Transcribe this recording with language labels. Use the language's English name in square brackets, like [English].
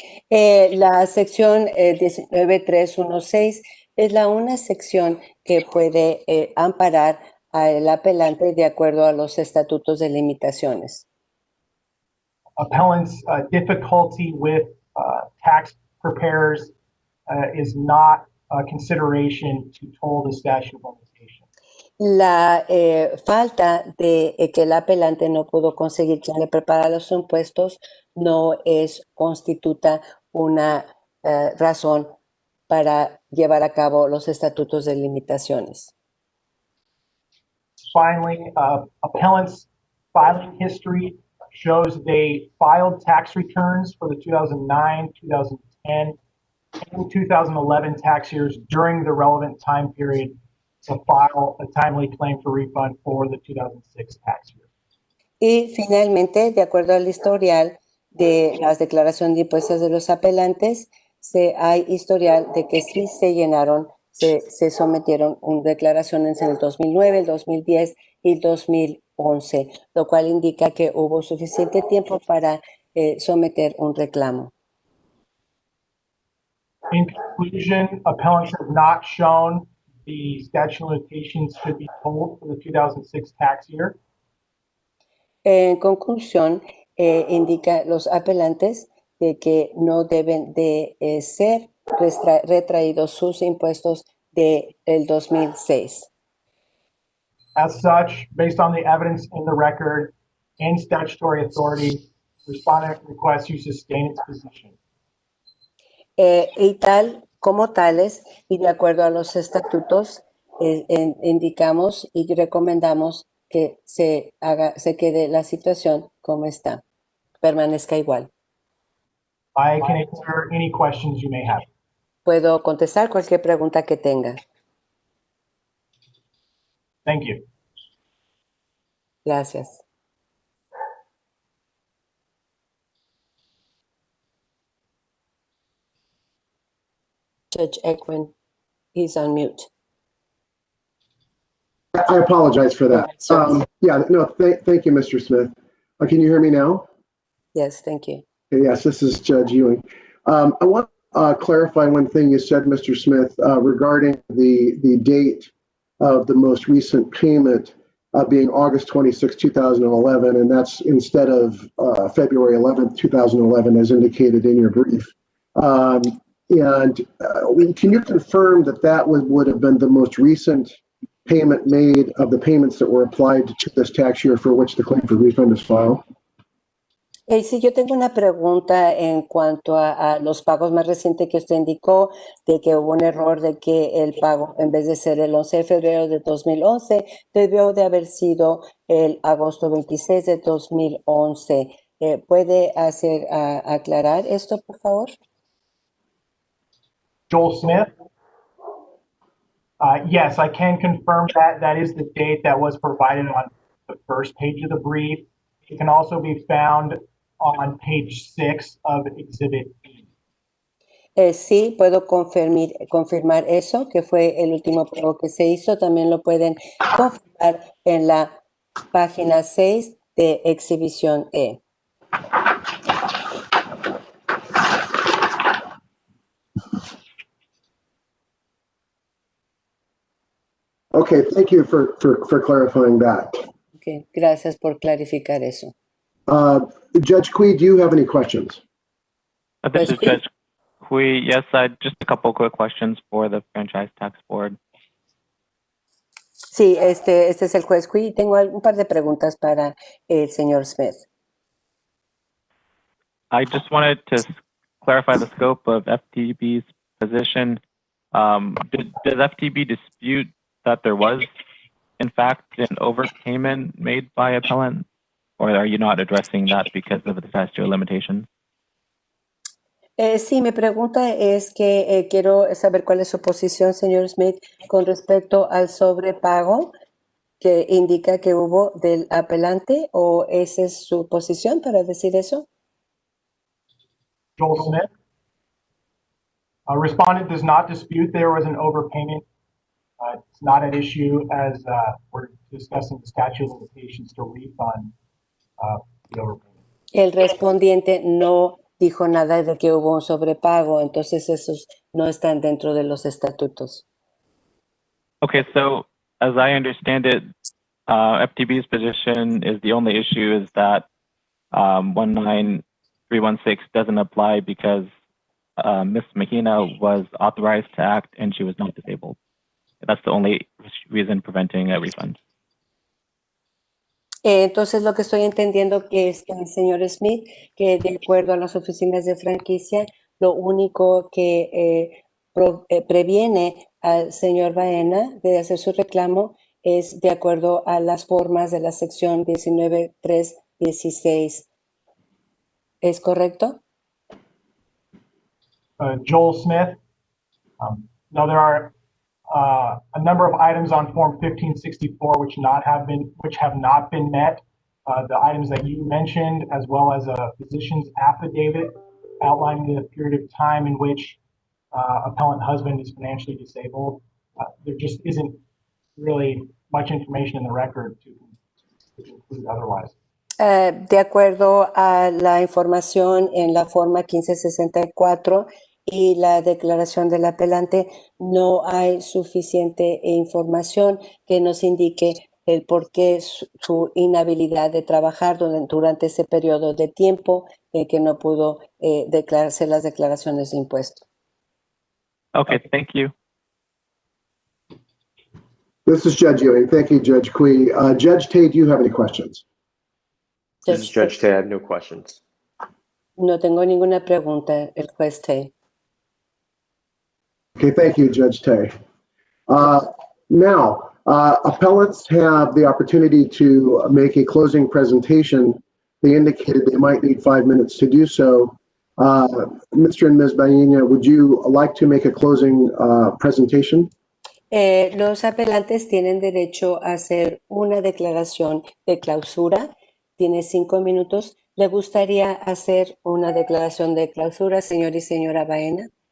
[Spanish] La sección 19316 es la una sección que puede amparar al apelante de acuerdo a los estatutos de limitaciones. [English] Appellant's difficulty with tax preparers is not a consideration to toll the statute of limitations. [Spanish] La falta de que el apelante no pudo conseguir quien le prepara los impuestos no constituta una razón para llevar a cabo los estatutos de limitaciones. [English] Finally, appellant's filing history shows they filed tax returns for the 2009, 2010, and 2011 tax years during the relevant time period to file a timely claim for refund for the 2006 tax year. [Spanish] Y finalmente, de acuerdo al historial de las declaraciones de impuestos de los apelantes, hay historial de que sí se llenaron, se sometieron declaraciones en el 2009, el 2010 y el 2011, lo cual indica que hubo suficiente tiempo para someter un reclamo. [English] In conclusion, appellants have not shown the statute of limitations should be told for the 2006 tax year. [Spanish] En conclusión, indica los apelantes de que no deben de ser retraídos sus impuestos del 2006. [English] As such, based on the evidence in the record and statutory authority, respondent requests you sustain its position. [Spanish] Y tal como tales, y de acuerdo a los estatutos, indicamos y recomendamos que se quede la situación como está, permanezca igual. [English] I can answer any questions you may have. [Spanish] Puedo contestar cualquier pregunta que tenga. [English] Thank you. [Spanish] Gracias. [English] Judge Equin, he's on mute. I apologize for that. Sure. Yeah, no, thank you, Mr. Smith. Can you hear me now? Yes, thank you. Yes, this is Judge Ewing. I want to clarify one thing you said, Mr. Smith, regarding the date of the most recent payment being August 26, 2011, and that's instead of February 11th, 2011, as indicated in your brief. And can you confirm that that would have been the most recent payment made of the payments that were applied to this tax year for which the claim for refund is filed? [Spanish] Sí, yo tengo una pregunta en cuanto a los pagos más recientes que usted indicó, de que hubo un error de que el pago, en vez de ser el 11 de febrero de 2011, debió de haber sido el agosto 26 de 2011. ¿Puede aclarar esto, por favor? [English] Joel Smith? Yes, I can confirm that that is the date that was provided on the first page of the brief. It can also be found on page 6 of Exhibit E. [Spanish] Sí, puedo confirmar eso, que fue el último pago que se hizo. También lo pueden confirmar en la página 6 de Exhibición E. [English] Okay, thank you for clarifying that. [Spanish] Okay, gracias por clarificar eso. [English] Judge Quee, do you have any questions? This is Judge Hui. Yes, just a couple quick questions for the Franchise Tax Board. [Spanish] Sí, este es el juez Quee. Tengo un par de preguntas para el señor Smith. [English] I just wanted to clarify the scope of FTB's position. Does FTB dispute that there was, in fact, an overpayment made by appellant, or are you not addressing that because of the statute of limitations? [Spanish] Sí, mi pregunta es que quiero saber cuál es su posición, señor Smith, con respecto al sobrepago que indica que hubo del apelante, o esa es su posición para decir eso. [English] Joel Smith? Respondent does not dispute there was an overpayment. It's not an issue as we're discussing the statute of limitations to refund the overpayment. [Spanish] El respondiente no dijo nada de que hubo un sobrepago, entonces esos no están dentro de los estatutos. [English] Okay, so as I understand it, FTB's position is the only issue is that 19316 doesn't apply because Ms. Mahina was authorized to act and she was not disabled. That's the only reason preventing a refund. [Spanish] Entonces lo que estoy entendiendo que es que el señor Smith, que de acuerdo a las oficinas de franquicia, lo único que previene al señor Bahena de hacer su reclamo es de acuerdo a las formas de la sección 19.316. ¿Es correcto? [English] Joel Smith? No, there are a number of items on Form 1564 which have not been met. The items that you mentioned, as well as a physician's affidavit outlining the period of time in which appellant husband is financially disabled. There just isn't really much information in the record to conclude otherwise. [Spanish] De acuerdo a la información en la forma 1564 y la declaración del apelante, no hay suficiente información que nos indique el por qué su inhabilidad de trabajar durante ese periodo de tiempo que no pudo declararse las declaraciones de impuestos. [English] Okay, thank you. This is Judge Ewing. Thank you, Judge Kui. Judge Tay, do you have any questions? This is Judge Tay. I have no questions. [Spanish] No tengo ninguna pregunta, el juez Tay. [English] Okay, thank you, Judge Tay. Now, appellants have the opportunity to make a closing presentation. They indicated they might need 5 minutes to do so. Mr. and Ms. Bahena, would you like to make a closing presentation? [Spanish] Los apelantes tienen derecho a hacer una declaración de clausura. Tiene 5 minutos. ¿Le gustaría hacer una declaración de clausura, señor y señora Bahena?